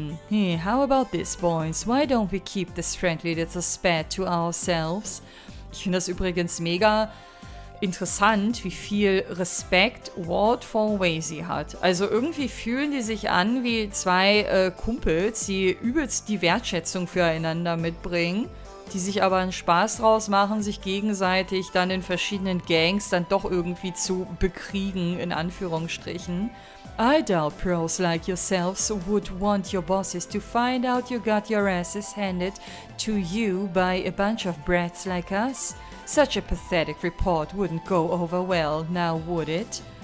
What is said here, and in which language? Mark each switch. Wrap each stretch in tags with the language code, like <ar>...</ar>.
<en>Hey, how about this, boys? Why don't we keep this friendly little spat to ourselves?</en> <de>Ich finde das übrigens mega interessant, wie viel Respekt Walt vor Wazy hat. Also irgendwie fühlen die sich an wie zwei Kumpels, die übelst die Wertschätzung füreinander mitbringen, die sich aber einen Spaß draus machen, sich gegenseitig dann in verschiedenen Gangs dann doch irgendwie zu bekriegen, in Anführungsstrichen.</de> <en>I doubt pros like yourselves would want your bosses to find out you got your asses handed to you by a bunch of brats like us. Such a pathetic report wouldn't go over well, now would it?</en>